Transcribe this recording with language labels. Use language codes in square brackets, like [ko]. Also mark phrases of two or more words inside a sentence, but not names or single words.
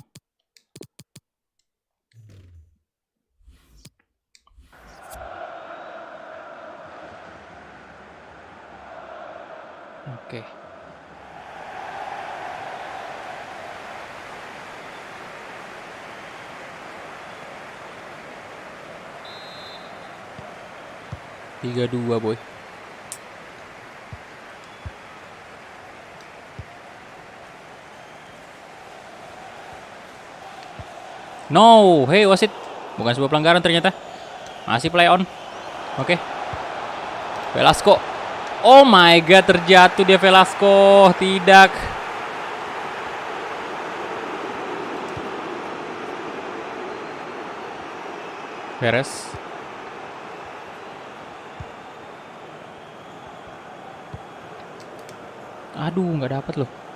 [id] Oke. Tiga dua boy. No, hey wasit, bukan sebuah pelanggaran ternyata. Masih [en] play on. [id] Oke. Velasco. [en] Oh my god, [id] terjatuh dia Velasco. Tidak. Perez. Aduh, nggak dapat loh.